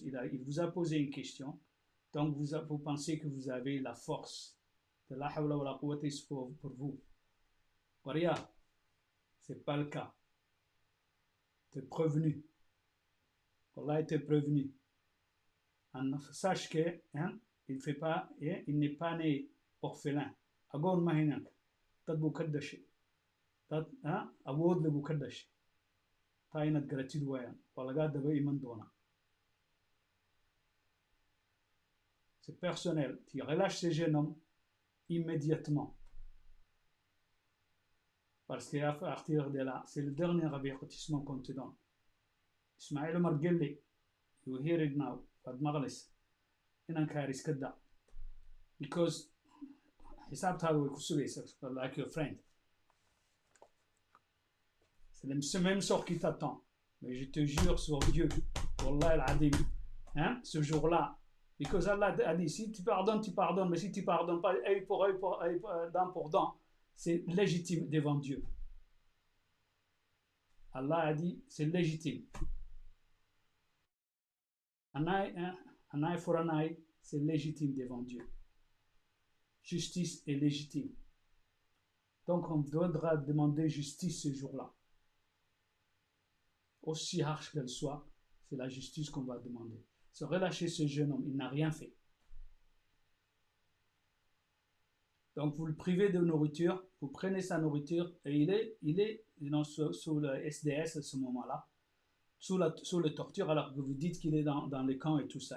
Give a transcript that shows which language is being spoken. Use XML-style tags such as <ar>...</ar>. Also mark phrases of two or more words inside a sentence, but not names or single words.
<fr>Il vous a posé une question. Donc, vous pensez que vous avez la force de</fr> <ar>لا حول ولا قوة</ar> <fr>pour vous. Regarde, ce n'est pas le cas. Tu es prévenu. Allah était prévenu. Sache que il n'est pas né orphelin. Agon mahinak. Tad bu kaddashi.</fr> <so>Tad awood lagu kaddashi. taa inaad garatid waayaan waa lagaa daba iman doonaa.</so> <fr>C'est personnel. Tu relâches ce jeune homme immédiatement. Parce qu'à partir de là, c'est le dernier avertissement qu'on te donne. Ismaël Omar Guelleh,</fr> <en>you hear it now,</en> <so>Fad Maghlis, inankaar iska da. Because xisaabtaada way ku sugaysaa,</so> <en>like your friend.</en> <fr>C'est le même sort qui t'attend. Mais je te jure sur Dieu,</fr> <ar>والله العظيم,</ar> <fr>ce jour-là, because Allah a dit, si tu pardonnes, tu pardonnes, mais si tu ne pardonnes pas, œil pour œil, dent pour dent, c'est légitime devant Dieu. Allah a dit, c'est légitime.</fr> <en>Un eye for an eye,</en> <fr>c'est légitime devant Dieu. Justice est légitime. Donc on devra demander justice ce jour-là. Aussi harsh qu'elle soit, c'est la justice qu'on va demander. Se relâcher ce jeune homme, il n'a rien fait. Donc vous le privez de nourriture, vous prenez sa nourriture et il est sous le SDS à ce moment-là, sous le torture, alors que vous dites qu'il est dans les camps et tout ça.</fr>